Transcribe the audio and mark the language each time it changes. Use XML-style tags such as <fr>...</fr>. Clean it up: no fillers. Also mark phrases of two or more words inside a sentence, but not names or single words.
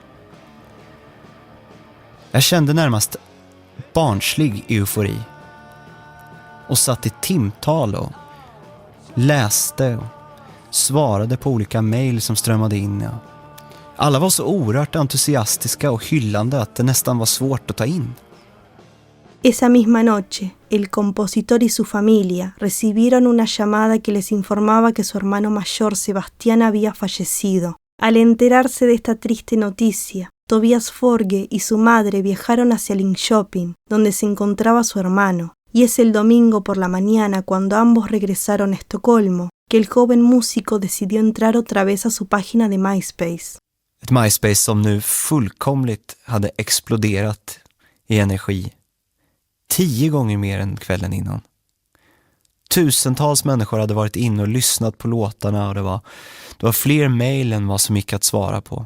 <sv>Jag kände närmast barnslig eufori. Och satt i timtal och läste och svarade på olika mejl som strömmade in. Ja. Alla var så oerhört entusiastiska och hyllande att det nästan var svårt att ta in.</sv> <es>Esa misma noche, el compositor y su familia recibieron una llamada que les informaba que su hermano mayor Sebastián había fallecido. Al enterarse de esta triste noticia, Tobias Forge y su madre viajaron hacia Linköping, donde se encontraba su hermano. Y es el domingo por la mañana, cuando ambos regresaron a Estocolmo, que el joven músico decidió entrar otra vez a su página de MySpace.</es> <sv>Ett MySpace som nu fullkomligt hade exploderat i energi. 10 gånger mer än kvällen innan. Tusentals människor hade varit inne och lyssnat på låtarna och det var fler mejl än vad som gick att svara på.</sv>